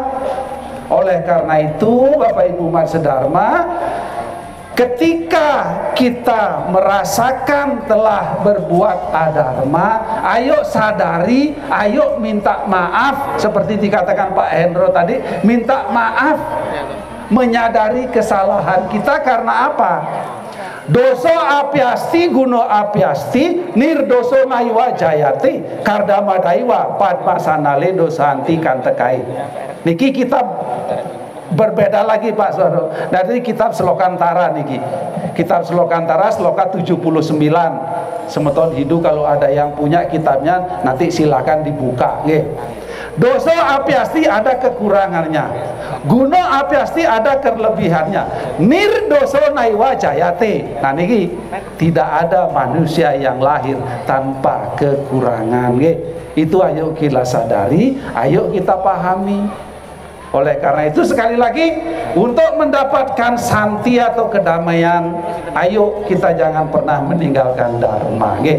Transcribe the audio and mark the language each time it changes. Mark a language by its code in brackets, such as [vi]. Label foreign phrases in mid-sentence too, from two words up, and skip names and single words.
[id] Oleh karena itu Bapak Ibu umat sedharma, ketika kita merasakan telah berbuat adharma, ayo sadari, ayo minta maaf. Seperti dikatakan Pak Hendro tadi, minta maaf, menyadari kesalahan kita. Karena apa? [sa] Doso apiasti guno apiasti nirdoso naiwa jayati kardama daiwa padma sanale dosanti kantekai. [id] Niki kita berbeda lagi Pak Saudara. Dari kitab Slokantara niki. Kitab Slokantara sloka 79. Semeton hidup kalau ada yang punya kitabnya nanti silakan dibuka, [sa] Dosa apiasti [id] ada kekurangannya, [sa] guno apiasti [id] ada kelebihannya, [sa] nirdoso naiwa jayate. [id] Nah niki tidak ada manusia yang lahir tanpa kekurangan, Itu ayo kita sadari, ayo kita pahami. Oleh karena itu sekali lagi, untuk mendapatkan santi atau kedamaian, ayo kita jangan pernah meninggalkan dharma.